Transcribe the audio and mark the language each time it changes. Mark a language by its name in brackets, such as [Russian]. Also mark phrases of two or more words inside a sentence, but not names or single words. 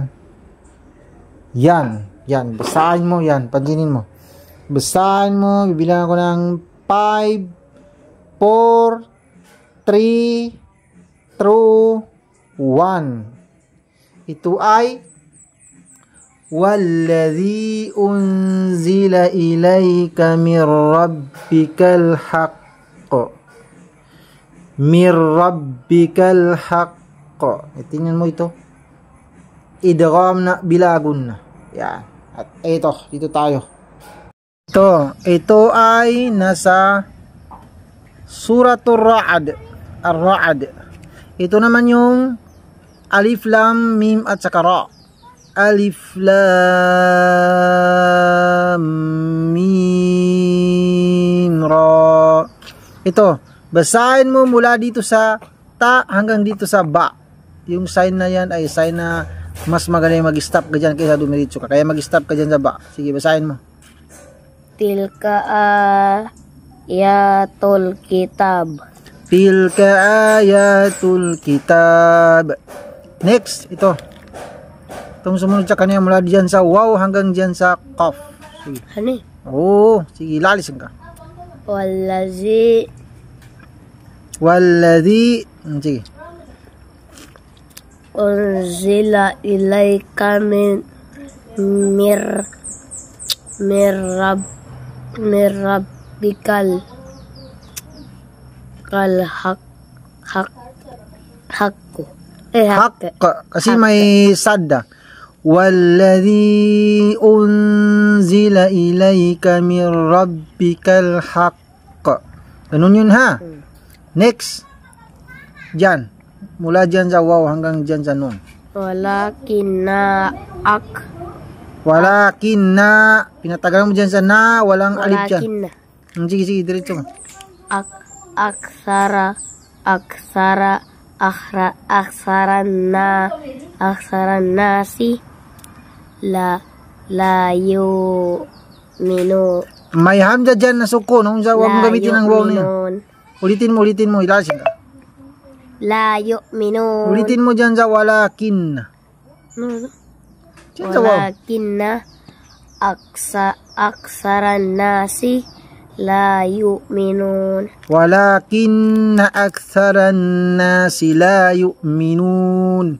[Filipino] Yan. Yan, basahin mo yan, pansinin mo. Basahin mo, bibilang ako ng 5, 4, 3, 2, 1. Ito ay [Arabic] والذي أنزل إليك من ربك الحق. من ربك الحق. [Filipino] Tingnan mo ito. Idgham na bilagun na. Yan. At ito, dito tayo. Ito ay nasa Suratul Ra'd. Ar-Ra'd. Ito naman yung [Arabic] ألف، لام، ميم [Filipino] at saka ra. [Arabic] ألف، لام، ميم, ra. [Filipino] Ito, basahin mo mula dito sa ta hanggang dito sa ba. Yung sign na yan ay sign na mas magaling mag-stop ka dyan kaysa dumiritso ka. Kaya mag-stop ka dyan sa ba. Sige, basahin mo. [Arabic] تلك آيات الكتاب. تلك آيات الكتاب. [Filipino] Next, ito. Itong sumunod sa kanya mula dyan sa wow hanggang dyan sa qaf. Sige. Hani? Oo, sige, lalisan ka. [Arabic] Walladhi. [Filipino] Sige. [Arabic] أنزل إليك من ربك الحقُّ. Haqq. [Filipino] Kasi may sadda. [Arabic] والذي أنزل إليك من ربك الحق. [Filipino] Ganun yun ha. Next. Diyan. Mula dyan sa wow hanggang dyan sa nun. [Arabic] Walakinna [Filipino] pinatagal mo dyan sa na, walang alif dyan. Sige, diretso mo. [Arabic] أكثر الناس لا يؤمنو. [Filipino] May hamza dyan na suko. Nung sa huwag mong gamitin ang wow na yun. Ulitin mo, ilasin ka. [Arabic] لا يؤمنو. [Filipino] Ulitin mo dyan sa walakin. [Arabic] ولكن أكثر الناس لا يؤمنون. ولكن أكثر الناس لا يؤمنون.